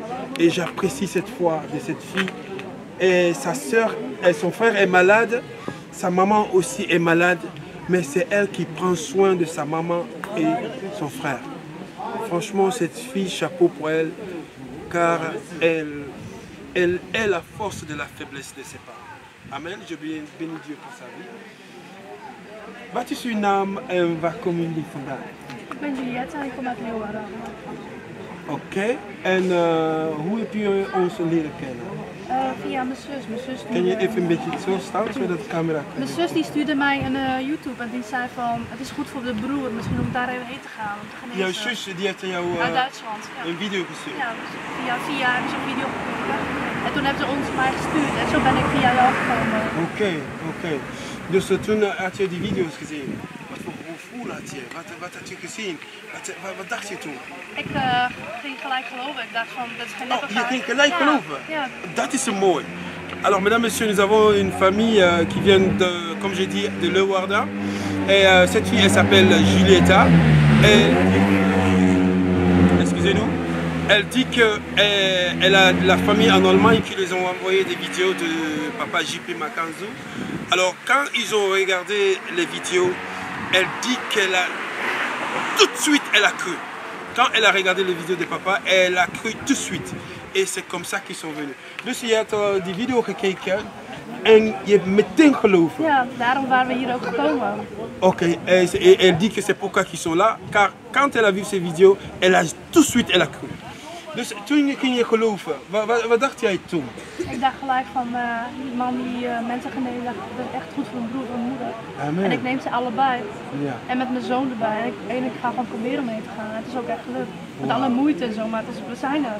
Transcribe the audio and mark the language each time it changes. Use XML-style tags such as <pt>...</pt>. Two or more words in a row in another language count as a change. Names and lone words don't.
<fr>Et j'apprécie cette foi de cette fille. Et sa soeur, et son frère est malade, sa maman aussi est malade, mais c'est elle qui prend soin de sa maman et son frère. Franchement, cette fille, chapeau pour elle, car elle est la force de la faiblesse de ses parents. Amen. Je bénis Dieu pour sa vie.</fr> <nl>Wat is uw naam en waar komen jullie vandaan? Ik ben Juliette en ik kom uit Leeuwarden. Oké, en hoe heb je ons leren kennen? Via mijn zus. Kan je even een beetje zo staan, zodat de camera kan? Mijn zus die stuurde mij een YouTube en die zei van het is goed voor de broer, misschien om daar even heen te gaan. Om te genezen. Jouw zus die heeft jou uit Duitsland. Ja. een video gestuurd? Ja, dus via hebben ze een video gekeken. En toen hebben ze ons mij gestuurd en zo ben ik via jou gekomen. Oké. Dus toen had je die video's gezien. Wat voor gevoel had je? Wat had je gezien? Wat dacht je toen? Ik ging gelijk geloven. Ik dacht van, dat is geen je ging gelijk geloven? Ja. Dat is mooi.</nl> <fr>Alors, mesdames, messieurs, nous avons une famille qui vient de, comme j'ai dit, de Leeuwarden. Et cette fille, elle s'appelle Julietta. Et, excusez-nous. Elle dit qu'elle a de la famille en Allemagne qui les ont envoyé des vidéos de papa JP Makanzu. Alors, quand ils ont regardé les vidéos, elle dit qu'elle a tout de suite, elle a cru. Quand elle a regardé les vidéos de papa, elle a cru tout de suite. Et c'est comme ça qu'ils sont venus.</fr> <nl>Dus je hebt die video gekeken en je hebt meteen geloven. Ja, daarom waren we hier ook gekomen.</nl> <fr>Ok, et elle dit que c'est pourquoi qu'ils sont là, car quand elle a vu ces vidéos, elle a tout de suite elle a cru.</fr> <nl>Dus toen ging je geloven, wat dacht jij toen? Ik dacht gelijk van, die man die mensen genezen, dat is echt goed voor mijn broer en moeder. Amen. En ik neem ze allebei. Ja. En met mijn zoon erbij. En ik ga gewoon proberen mee te gaan. Het is ook echt gelukt. Met alle moeite en zo, maar we zijn er.</nl>